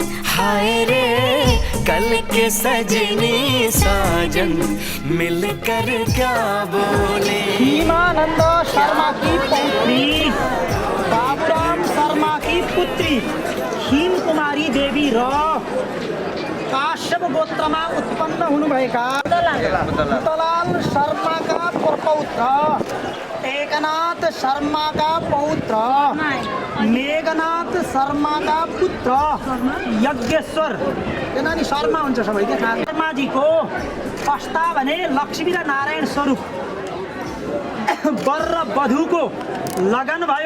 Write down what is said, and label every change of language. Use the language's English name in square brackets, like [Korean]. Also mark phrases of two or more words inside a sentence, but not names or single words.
[Hindi] हाय रे कल के सजनी साजन मिलकर क्या बोले। भीमानंद शर्मा की पौत्री, बाबूराम शर्मा की पुत्री हिम कुमारी देवी [Nepali] र काश्यप गोत्रमा उत्पन्न हुनुभएका मुतलाल शर्माका प्रपौत्र, एकनाथ शर्माका पौत्र, मेघनाथ शर्माका पुत्र यज्ञेश्वर, यो नानी शर्मा हुन्छ सबै के शर्माजीको प्रस्ताव भने लक्ष्मी र नारायण स्वरूप वर र वधुको लगन भयो।